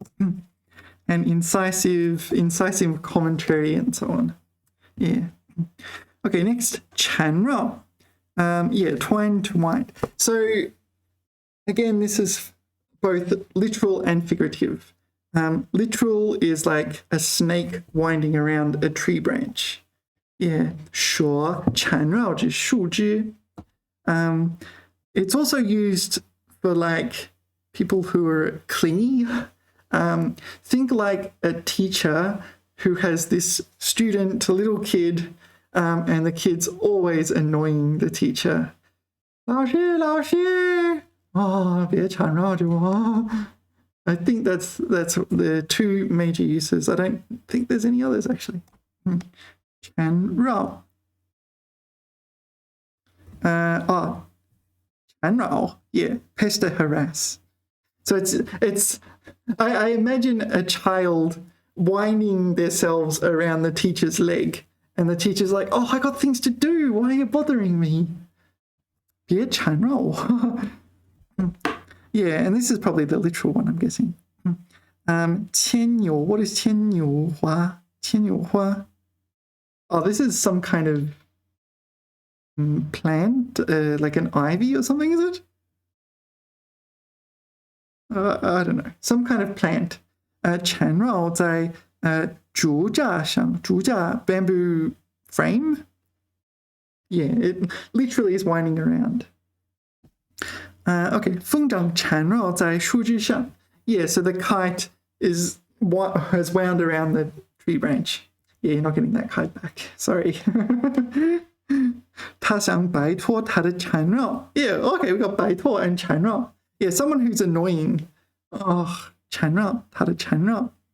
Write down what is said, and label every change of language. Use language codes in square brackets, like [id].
[en] And incisive commentary and so on. Yeah. Okay, next, 缠绕. Yeah, twine to wind. So, again, this is both literal and figurative. Literal is like a snake winding around a tree branch. [zh] Yeah, 说缠绕着树枝. [en] It's also used for like people who are clingy. Think like a teacher who has this student, a little kid, and the kid's always annoying the teacher. [zh] 老师，老师，别缠绕着我. [en] I think that's the two major uses. I don't think there's any others actually. [zh] 缠绕. [en] 缠绕, yeah, pester, harass. So it's I imagine a child winding themselves around the teacher's leg, and the teacher's like, oh, I got things to do, why are you bothering me? [zh] 别缠绕我. [en] Yeah, and this is probably the literal one, I'm guessing. 牵牛, what is 牵牛花? [zh] 牵牛花. [en] Oh, this is some kind of plant, like an ivy or something, is it? I don't know. Some kind of plant. [zh] 缠绕在竹架上, 竹架, [en] bamboo frame. Yeah, it literally is winding around. [zh] Okay, 风筝缠绕在树枝上. [en] Yeah, so the kite has wound around the tree branch. Yeah, you're not getting that kite back. Sorry. [zh] 他想摆脱他的缠绕. [en] Yeah, okay, we got 摆脱 and 缠绕. Yeah, someone who's annoying. [zh] Oh, 缠绕, 他的缠绕.